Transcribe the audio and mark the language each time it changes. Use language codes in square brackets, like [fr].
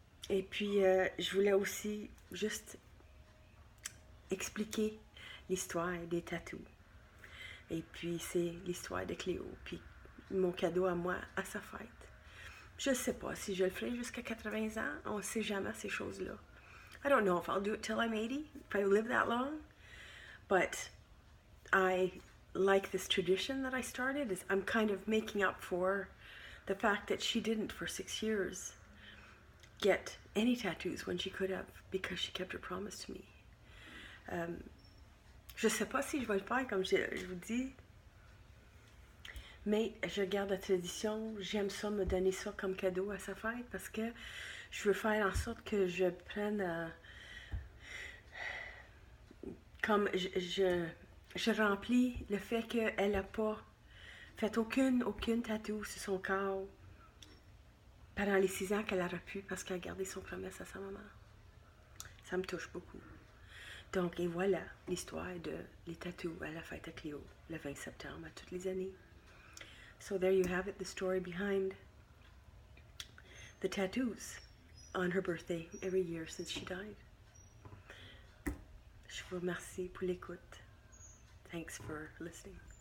[fr] Et puis, je voulais aussi juste expliquer l'histoire des tatous. Et puis, c'est l'histoire de Cléo. Puis, mon cadeau à moi, à sa fête. Je ne sais pas si je le ferai jusqu'à 80 ans. On ne sait jamais ces choses-là. [en] I don't know if I'll do it till I'm 80, if I live that long. But I like this tradition that I started. I'm kind of making up for the fact that she didn't for 6 years get any tattoos when she could have, because she kept her promise to me. [fr] Je sais pas si je vais le faire comme je vous dis, mais je garde la tradition. J'aime ça, me donner ça comme cadeau à sa fête, parce que je veux faire en sorte que je prenne comme je remplis le fait qu'elle n'a pas fait aucune tatou sur son corps pendant les 6 ans qu'elle aurait pu, parce qu'elle a gardé son promesse à sa maman. Ça me touche beaucoup. Donc, et voilà l'histoire de les tatous à la fête à Cléo, le 20 septembre, à toutes les années. [en] So there you have it, the story behind the tattoos on her birthday every year since she died. [fr] Je vous remercie pour l'écoute. [en] Thanks for listening.